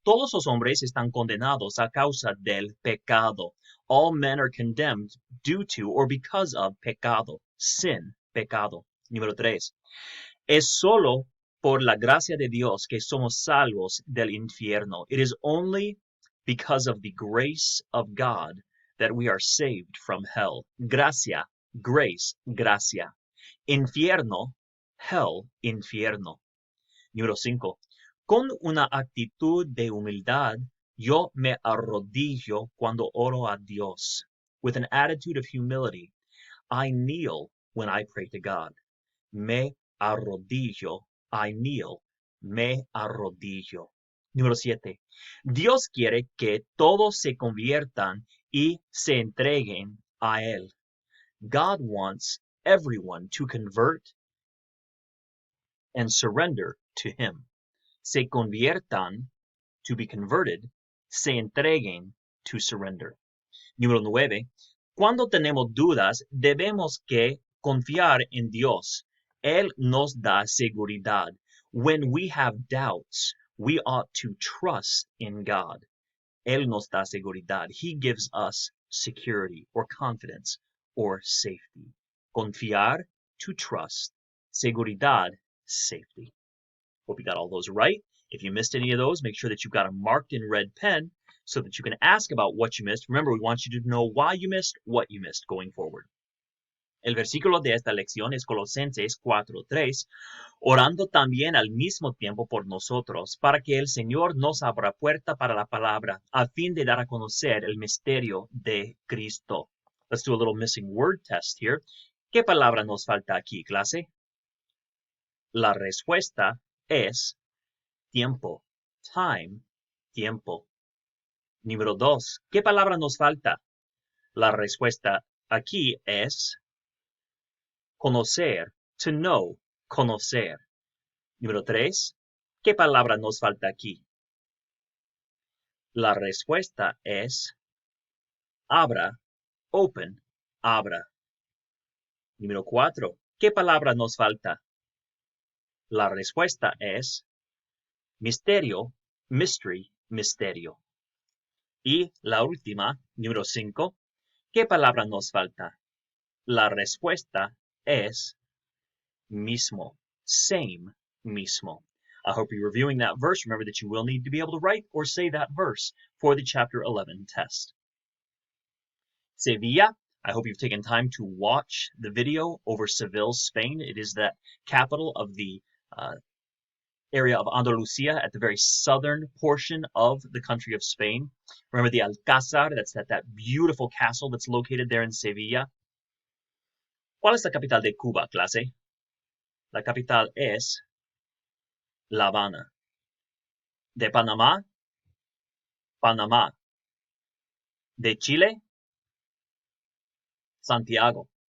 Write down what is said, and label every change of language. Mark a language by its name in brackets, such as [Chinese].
[Spanish] Todos los hombres están condenados a causa del pecado. [English] All men are condemned due to or because of pecado, sin, pecado. [Spanish] Número 3. Es solo por la gracia de Dios que somos salvos del infierno. [English] It is only because of the grace of God that we are saved from hell. [Spanish] Gracia, grace, gracia. Infierno, hell, infierno. Número 5. Con una actitud de humildad, yo me arrodillo cuando oro a Dios. [English] With an attitude of humility, I kneel when I pray to God. [Spanish] Me arrodillo, [English] I kneel, [Spanish] me arrodillo. Número 7. Dios quiere que todos se conviertan y se entreguen a Él. [English] God wants everyone to convert and surrender to Him. [Spanish] Se conviertan, [English] to be converted, [Spanish] se entreguen, [English] to surrender. [Spanish] Número 9. Cuando tenemos dudas, debemos que confiar en Dios. Él nos da seguridad. [English] When we have doubts, we ought to trust in God. [Spanish] Él nos da seguridad. [English] He gives us security or confidence or safety. Confiar, to trust. Seguridad, safety. Hope you got all those right. If you missed any of those, make sure that you've got them marked in red pen so that you can ask about what you missed. Remember, we want you to know why you missed, what you missed going forward. [Spanish] El versículo de esta lección es Colosenses 4:3, orando también al mismo tiempo por nosotros, para que el Señor nos abra puerta para la palabra, a fin de dar a conocer el misterio de Cristo. [English] Let's do a little missing word test here. [Spanish] ¿Qué palabra nos falta aquí, clase? La respuesta es tiempo, time, tiempo. Número 2. ¿Qué palabra nos falta? La respuesta aquí es conocer, to know, conocer. Número 3. ¿Qué palabra nos falta aquí? La respuesta es abra, open, abra. Número 4. ¿Qué palabra nos falta? La respuesta es misterio, mystery, misterio. Y la última, número 5. ¿Qué palabra nos falta? La respuesta es mismo, same, mismo. [English] I hope you're reviewing that verse. Remember that you will need to be able to write or say that verse for the chapter 11 test. Sevilla, I hope you've taken time to watch the video over Seville, Spain. It is the capital of the area of Andalusia at the very southern portion of the country of Spain. Remember the Alcázar, that's that beautiful castle that's located there in Sevilla. [Spanish] ¿Cuál es la capital de Cuba, clase? La capital es La Habana. De Panamá, Panamá. De Chile, Santiago.